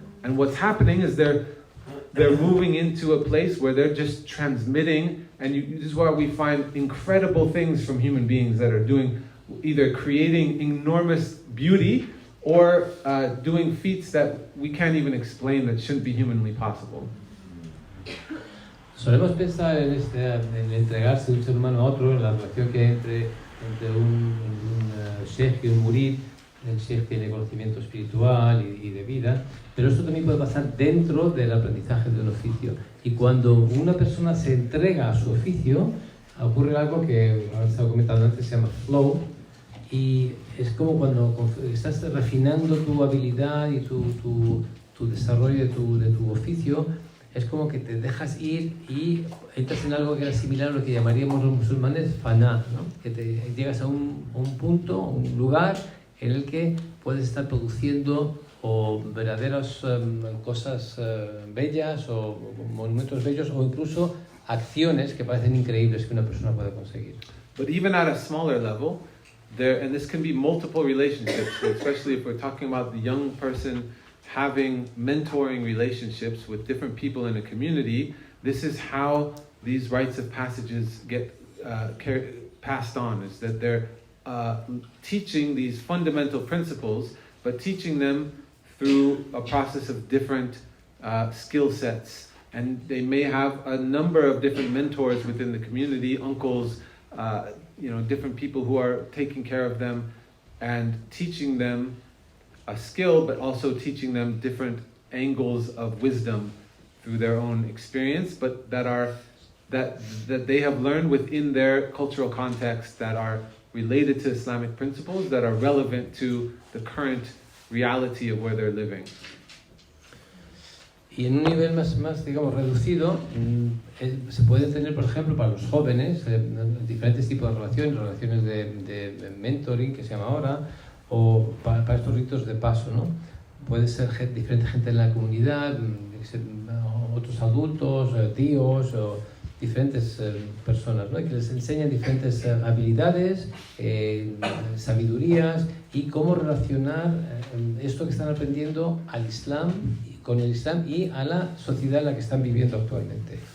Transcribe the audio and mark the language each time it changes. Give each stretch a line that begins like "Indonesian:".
English: And what's happening is they're moving into a place where they're just transmitting, and this is why we find incredible things from human beings that are doing, either creating enormous beauty or doing feats that we can't even explain, that shouldn't be humanly possible.
Spanish: Solemos pensar en entregarse de un ser humano a otro, en la relación que hay entre un sheikh y un murid. El sheikh tiene conocimiento espiritual y de vida, pero esto también puede pasar dentro del aprendizaje de un oficio. Y cuando una persona se entrega a su oficio, ocurre algo que he estado comentando antes, se llama flow, y es como cuando estás refinando tu habilidad y tu desarrollo de tu oficio, es como que te dejas ir y entras en algo que era similar a lo que llamaríamos los musulmanes faná, ¿no? Que te llegas a un punto, un lugar en el que puedes estar produciendo o verdaderas cosas bellas o monumentos bellos o incluso acciones que parecen increíbles que una persona puede conseguir.
English: But even at a smaller level, and this can be multiple relationships, especially if we're talking about the young person having mentoring relationships with different people in a community. This is how these rites of passages get passed on, is that they're teaching these fundamental principles, but teaching them through a process of different skill sets. And they may have a number of different mentors within the community, uncles, different people who are taking care of them and teaching them a skill, but also teaching them different angles of wisdom through their own experience, but that they have learned within their cultural context, that are related to Islamic principles, that are relevant to the current reality of where they're living.
Spanish: Y en un nivel más digamos, reducido, se puede tener, por ejemplo, para los jóvenes, diferentes tipos de relaciones de mentoring, que se llama ahora, o para estos ritos de paso, ¿no? Puede ser diferente gente en la comunidad, otros adultos, tíos, o diferentes personas, ¿no? Que les enseñan diferentes habilidades, sabidurías, y cómo relacionar esto que están aprendiendo al Islam, con el Islam y a la sociedad en la que están viviendo actualmente.